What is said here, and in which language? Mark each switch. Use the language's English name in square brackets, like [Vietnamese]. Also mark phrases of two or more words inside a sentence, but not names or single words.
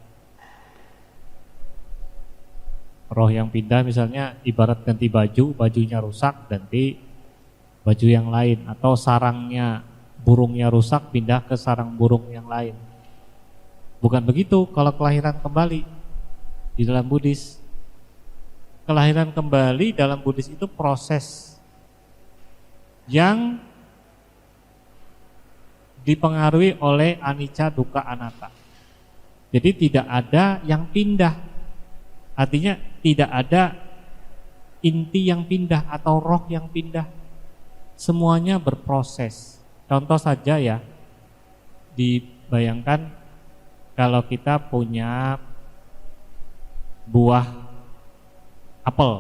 [Indonesian] Roh yang pindah misalnya ibarat ganti baju, bajunya rusak ganti baju yang lain, atau sarangnya burungnya rusak pindah ke sarang burung yang lain. Bukan begitu kalau kelahiran kembali di dalam Buddhis. Kelahiran kembali dalam Buddhis itu proses yang dipengaruhi oleh [Pali] anicca, dukkha, anatta. [Indonesian] Jadi tidak ada yang pindah. Artinya tidak ada inti yang pindah atau roh yang pindah. Semuanya berproses. Contoh saja ya, dibayangkan kalau kita punya buah apel.